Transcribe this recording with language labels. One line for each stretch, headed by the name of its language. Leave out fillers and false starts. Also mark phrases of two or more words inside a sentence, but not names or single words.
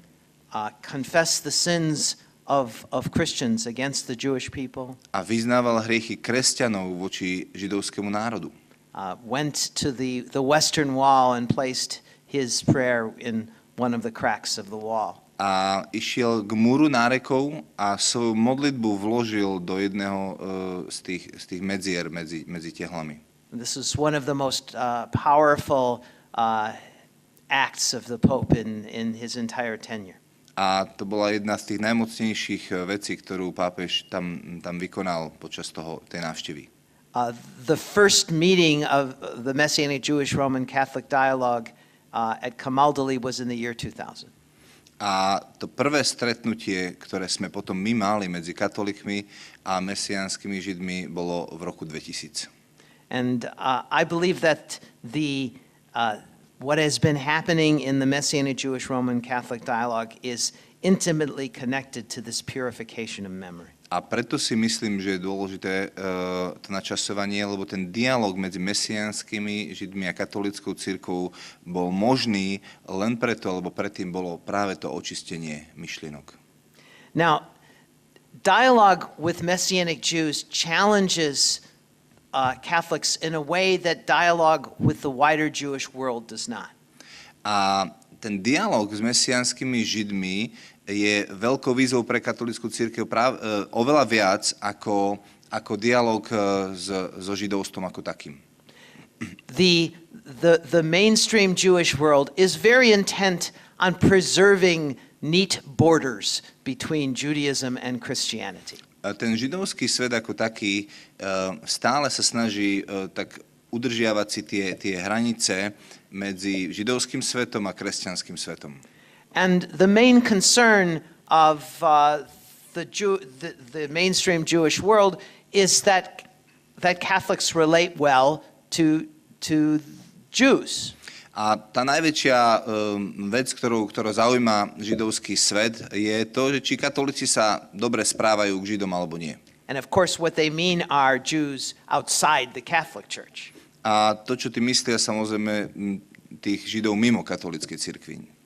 English: Confessed the sins of Christians against the Jewish people.
Slovak: A vyznával hriechy kresťanov voči židovskému národu.
English: Went to the Western Wall and placed his prayer in one of the cracks of the wall.
Slovak: A išiel k múru nárekov a svoju modlitbu vložil do jedného z tých medzier medzi tehlami.
English: This is one of the most powerful acts of the Pope in his entire tenure.
Slovak: A to bola jedna z tých najmocnejších vecí, ktorú pápež tam vykonal počas tej návštevy.
English: The first meeting of the Messianic Jewish Roman Catholic dialogue at Camaldoli was in the year 2000.
Slovak: A to prvé stretnutie, ktoré sme potom my mali medzi katolíkmi a mesiánskymi židmi, bolo v roku 2000.
English: And I believe that what has been happening in the Messianic Jewish Roman Catholic dialogue is intimately connected to this purification of memory.
Slovak: A preto si myslím, že je dôležité to načasovanie, lebo ten dialog medzi mesiánskymi židmi a katolíckou cirkvou bol možný len preto, lebo predtým bolo práve to očistenie myšlienok.
English: Now, dialogue with Messianic Jews challenges Catholics in a way that dialogue with the wider Jewish world does not.
Slovak: A ten dialog s mesiánskymi židmi je veľkou výzvou pre katolícku cirkev oveľa viac ako dialog so židovstvom ako takým.
English: The mainstream Jewish world is very intent on preserving neat borders between Judaism and Christianity.
Slovak: Ten židovský svet ako taký stále sa snaží tak udržiavať si tie hranice medzi židovským svetom a kresťanským svetom.
English: And the main concern of the mainstream Jewish world is that Catholics relate well to Jews.
Slovak: A tá najväčšia vec, ktorú zaujíma židovský svet, je to, že či katolíci sa dobre správajú k Židom alebo nie.
English: And of course what they mean are Jews outside the Catholic Church.
Slovak: A to, čo ty myslia, samozrejme tých Židov mimo katolíckej cirkvi.